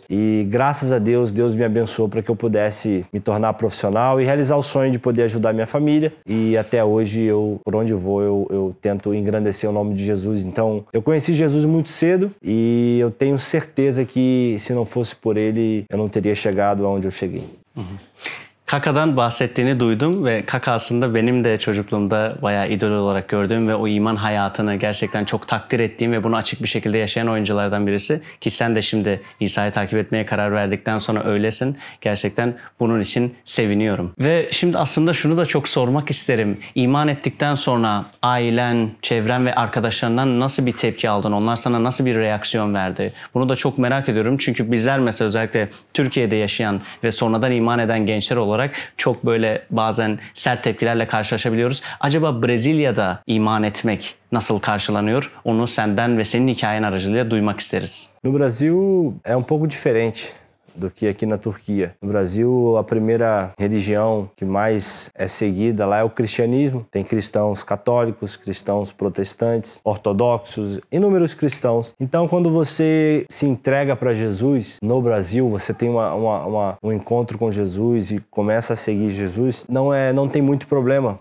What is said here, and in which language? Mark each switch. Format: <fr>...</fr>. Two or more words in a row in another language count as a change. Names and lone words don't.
<pt>E graças a Deus, Deus me abençoou para que eu pudesse me tornar profissional e realizar o sonho de poder ajudar minha família. E até hoje, por onde eu vou, eu tento engrandecer o nome de Jesus. Então, eu conheci Jesus muito cedo e eu tenho certeza que se não fosse por ele, eu não teria chegado aonde eu cheguei.</pt> <tr>Kaka'dan bahsettiğini duydum ve Kaka aslında benim de çocukluğumda bayağı idol olarak gördüğüm ve o iman hayatını gerçekten çok takdir ettiğim ve bunu açık bir şekilde yaşayan oyunculardan birisi. Ki sen de şimdi İsa'yı takip etmeye karar verdikten sonra öylesin. Gerçekten bunun için seviniyorum. Ve şimdi aslında şunu da çok sormak isterim. İman ettikten sonra ailen, çevren ve arkadaşlarından nasıl bir tepki aldın? Onlar sana nasıl bir reaksiyon verdi? Bunu da çok merak ediyorum. Çünkü bizler mesela özellikle Türkiye'de yaşayan ve sonradan iman eden gençler olarak çok böyle bazen sert tepkilerle karşılaşabiliyoruz. Acaba Brezilya'da iman etmek nasıl karşılanıyor? Onu senden ve senin hikayen aracılığıyla duymak isteriz.</tr> <pt>No Brasil é pouco diferente do que aqui na Turquia. No Brasil, a primeira religião que mais é seguida lá é o cristianismo. Tem cristãos católicos, cristãos protestantes, ortodoxos, inúmeros cristãos. Então, quando você se entrega para Jesus no Brasil, você tem um encontro com Jesus e começa a seguir Jesus, não tem muito problema.</pt>